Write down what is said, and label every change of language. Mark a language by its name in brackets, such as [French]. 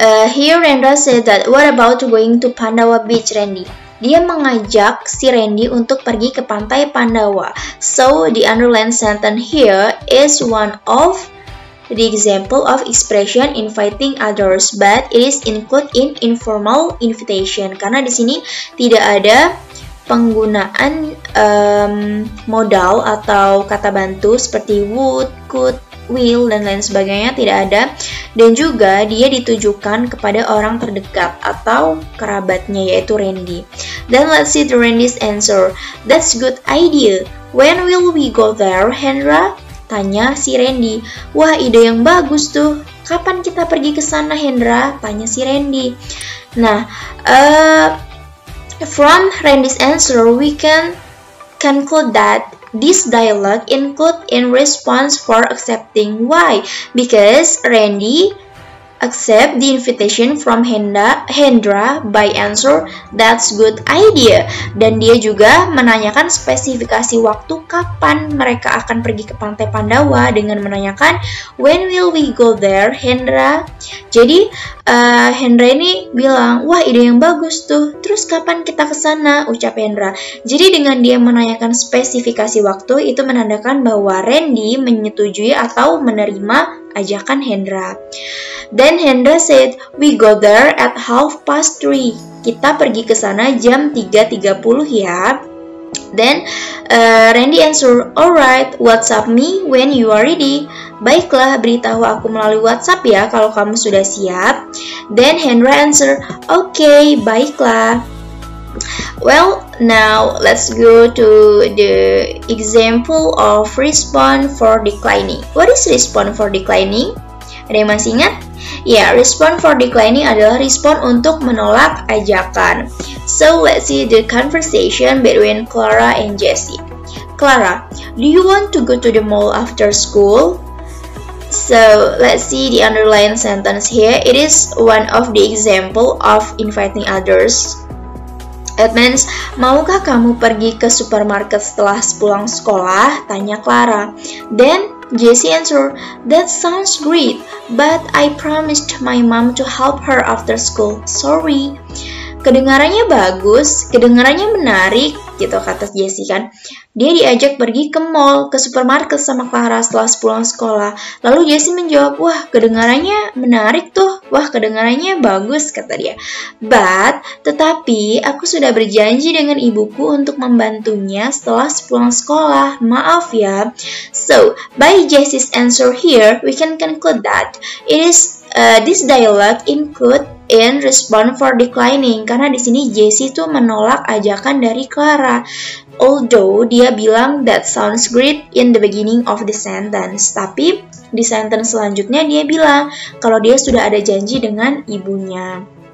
[English] Here Hendra said that, what about going to Pandawa Beach, Randy? [Indonesian] Dia mengajak si Randy untuk pergi ke pantai Pandawa. [English] So, the underlined sentence here is one of the example of expression inviting others, but it is included in informal invitation. [Indonesian] Karena di sini tidak ada penggunaan modal atau kata bantu seperti would, could, will, dan lain sebagainya, tidak ada. Dan juga dia ditujukan kepada orang terdekat atau kerabatnya, yaitu Randy. [English] Then let's see the Randy's answer. That's good idea. When will we go there, Hendra? [Indonesian] Tanya si Randy. Wah, ide yang bagus tuh. Kapan kita pergi ke sana, Hendra? Tanya si Randy. [English] Nah, from Randy's answer, we can conclude that this dialogue include in response for accepting. Why? Because Randy accept the invitation from Hendra by answer, that's good idea. [Indonesian] Dan dia juga menanyakan spesifikasi waktu kapan mereka akan pergi ke pantai Pandawa dengan menanyakan, [English] when will we go there, Hendra? [Indonesian] Jadi Hendra ini bilang, wah ide yang bagus tuh, terus kapan kita ke sana? Ucap Hendra. Jadi dengan dia menanyakan spesifikasi waktu, itu menandakan bahwa Randy menyetujui atau menerima ajakan Hendra. [English] Then Hendra said, we go there at 3:30. [Indonesian] Kita pergi ke sana jam 3:30 ya. [English] Then Randy answer, alright, WhatsApp me when you are ready. [Indonesian] Baiklah, beritahu aku melalui WhatsApp ya kalau kamu sudah siap. [English] Then Hendra answer, okay, baiklah. Well, now let's go to the example of respond for declining. What is respond for declining? [Indonesian] Ada yang masih ingat? Ya, respond for declining adalah respon untuk menolak ajakan. [English] So, let's see the conversation between Clara and Jessie. Clara, do you want to go to the mall after school? So, let's see the underlined sentence here. It is one of the example of inviting others. It means, [Indonesian] maukah kamu pergi ke supermarket setelah pulang sekolah? Tanya Clara. [English] Then, Jessie answered, that sounds great, but I promised my mom to help her after school. Sorry. [Indonesian] Kedengarannya bagus, kedengarannya menarik, gitu kata Jessie kan. Dia diajak pergi ke mall, ke supermarket sama Clara setelah pulang sekolah. Lalu Jessie menjawab, wah kedengarannya menarik tuh, wah kedengarannya bagus, kata dia. Tetapi aku sudah berjanji dengan ibuku untuk membantunya setelah pulang sekolah. Maaf ya. [English] So, by Jessie's answer here, we can conclude that it is this dialogue include in respond for declining, [Indonesian] karena di sini Jessie tuh menolak ajakan dari Clara. Although dia bilang [English] that sounds great in the beginning of the sentence, [Indonesian] tapi di sentence selanjutnya dia bilang kalau dia sudah ada janji dengan ibunya.